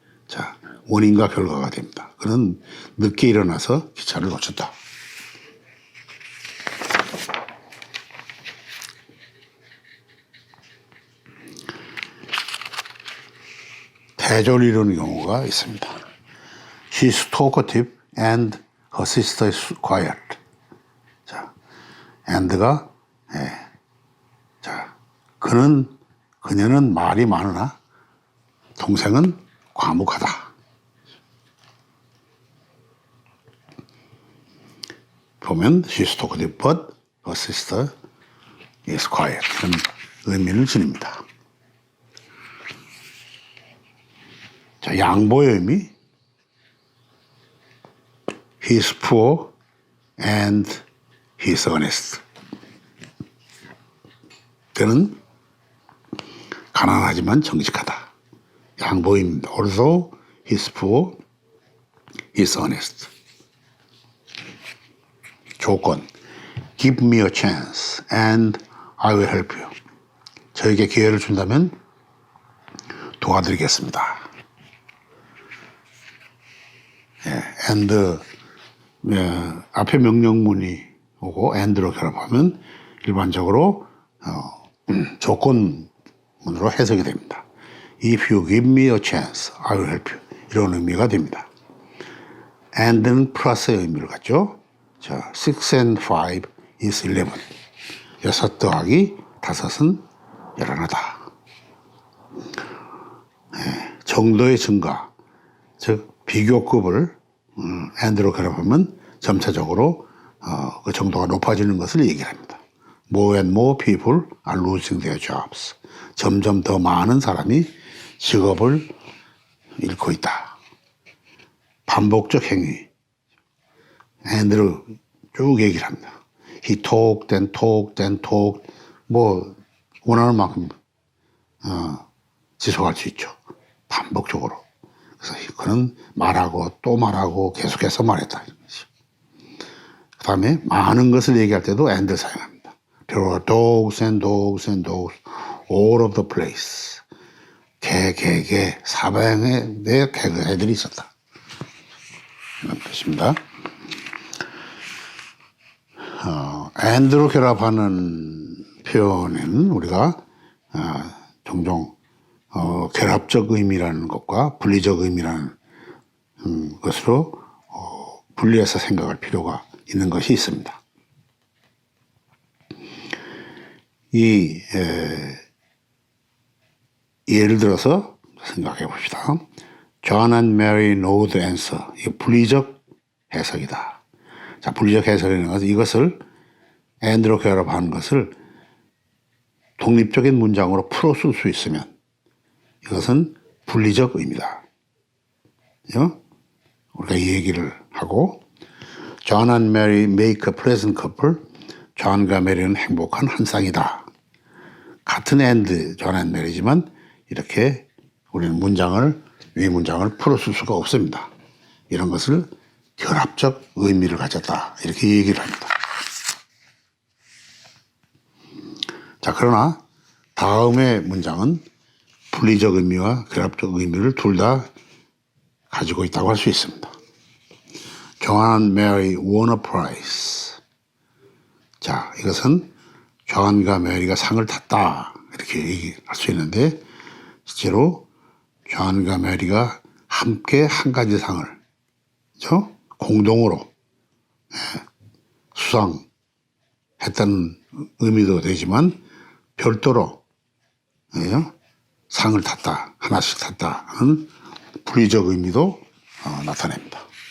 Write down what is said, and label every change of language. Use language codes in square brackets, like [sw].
[ko] 자, 원인과 결과가 됩니다. 그는 늦게 일어나서 기차를 놓쳤다. 대조를 이루는 경우가 있습니다. [en] She is talkative and her sister is quiet. [ko] 자, and가 자, 그녀는 말이 많으나 동생은 과묵하다. 보면 [en] she is talkative but her sister is quiet. [ko] 이런 의미를 지닙니다. 자, 양보의 의미. [en] He is poor and he is honest. [ko] 그는 가난하지만 정직하다. 양보입니다. [en] Although he is poor, he is honest. [ko] 조건. [en] Give me a chance and I will help you. [ko] 저에게 기회를 준다면 도와드리겠습니다. and 앞에 명령문이 오고 and로 결합하면 일반적으로 조건문으로 해석이 됩니다. [en] If you give me a chance, I will help you. [ko] 이런 의미가 됩니다. and는 플러스의 의미를 갖죠. 자, [en] 6 and 5 is 11. [ko] 6 더하기 5은 11하다. 정도의 증가, 즉 비교급을 and로 결합하면 점차적으로 그 정도가 높아지는 것을 얘기를 합니다. [en] More and more people are losing their jobs. [ko] 점점 더 많은 사람이 직업을 잃고 있다. 반복적 행위. and로 쭉 얘기를 합니다. [en] He talked and talked and talked. [ko] 뭐 원하는 만큼 지속할 수 있죠. 반복적으로. 그래서 그는 말하고 또 말하고 계속해서 말했다. 그 다음에 많은 것을 얘기할 때도 and를 사용합니다. [en] There were dogs and dogs and dogs all over the place. [ko] 개, 사방에 내 개들이 있었다. 이런 뜻입니다. and로 결합하는 표현에는 우리가 종종 결합적 의미라는 것과 분리적 의미라는 것으로 분리해서 생각할 필요가 있는 것이 있습니다. 예를 들어서 생각해 봅시다. [en] John and Mary know the answer. [ko] 이 분리적 해석이다. 자, 분리적 해석이라는 것은 이것을 and로 결합하는 것을 독립적인 문장으로 풀어 쓸 수 있으면 이것은 분리적 의미다. 우리가 이 얘기를 하고 [en] John and Mary make a pleasant couple. [ko] 존과 메리는 행복한 한 쌍이다. 같은 and John and Mary지만 이렇게 우리는 이 문장을 풀어 쓸 수가 없습니다. 이런 것을 결합적 의미를 가졌다. 이렇게 얘기를 합니다. 자, 그러나 다음의 문장은 분리적 의미와 결합적 의미를 둘 다 가지고 있다고 할 수 있습니다. [en] John and Mary won a prize. [ko] 자, 이것은 존과 메리가 상을 탔다. 이렇게 얘기할 수 있는데 실제로 존과 메리가 함께 한 가지 상을 그렇죠? 공동으로 수상했다는 의미도 되지만 별도로 상을 탔다, 하나씩 탔다 하는 분리적 의미도 나타냅니다.